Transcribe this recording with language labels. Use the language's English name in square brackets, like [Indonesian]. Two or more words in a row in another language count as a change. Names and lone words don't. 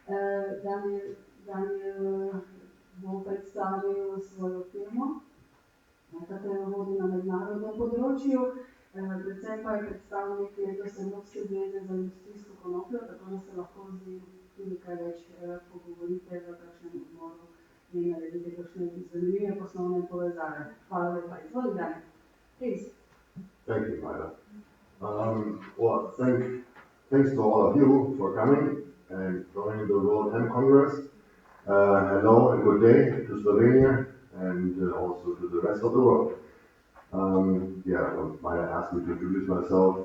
[Slovenian] Daniel bo predstavil svojo firmo, katero vodi na mednarodnem področju, predvsem pa je predstavnik letos Evropske zveze za industrijsko konopljo, tako da se lahko z njim tudi kaj več pogovorite v kakšnem odmoru in naredite kakšne zanimive poslovne povezave. Hvala lepa. Izvoli, [English] Daniel. Please. Thank you, Maida. Well, thanks to all of you for coming and joining the World Hemp Congress. Hello and good day to Slovenia and also to the rest of the world. Maida asked me to introduce myself.